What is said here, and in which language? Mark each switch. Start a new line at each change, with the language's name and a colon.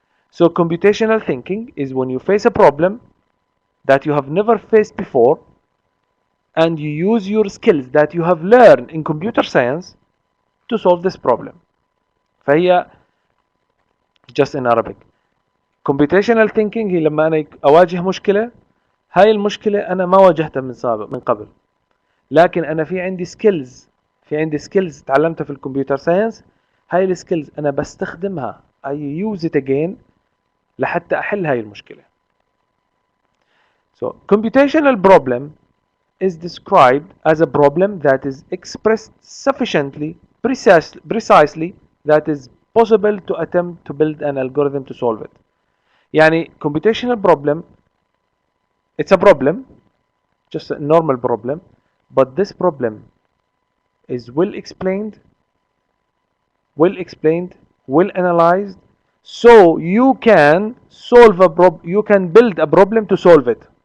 English: So computational thinking is when you face a problem that you have never faced before and you use your skills that you have learned in computer science to solve this problem.
Arabic: فهي
English: just in Arabic.
Arabic: Computational thinking هي لما أنا أواجه مشكلة، هاي المشكلة أنا ما واجهتها من قبل، لكن أنا في عندي skills تعلمتها في الكمبيوتر ساينس، هاي السكيلز أنا بستخدمها
English: I use it again
Arabic: لحتى أحل هاي المشكلة.
English: So computational problem is described as a problem that is expressed sufficiently precisely that is possible to attempt to build an algorithm to solve it.
Arabic: يعني
English: computational problem, it's a problem, just a normal problem, but this problem is well explained, well analyzed, so you can you can build a problem to solve it.